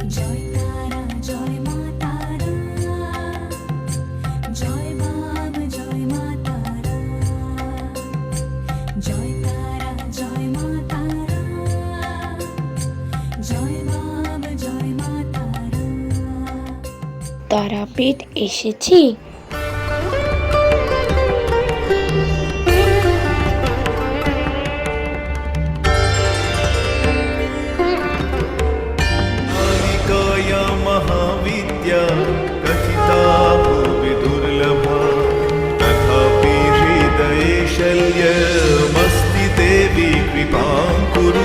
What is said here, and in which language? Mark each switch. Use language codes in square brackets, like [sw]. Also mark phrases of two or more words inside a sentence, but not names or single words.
[bn] জয় তারা জয় মা তারা, জয় মাম জয় মা তারা, জয় তারা জয় মা তারা, জয় মাম জয় মা তারা। তারাপীঠ এসেছি। [sa] कालिकाया महाविद्या कथिता भुवि दुर्लभा, तथापि हृदये शल्यमस्ति देवी कृपां कुरु।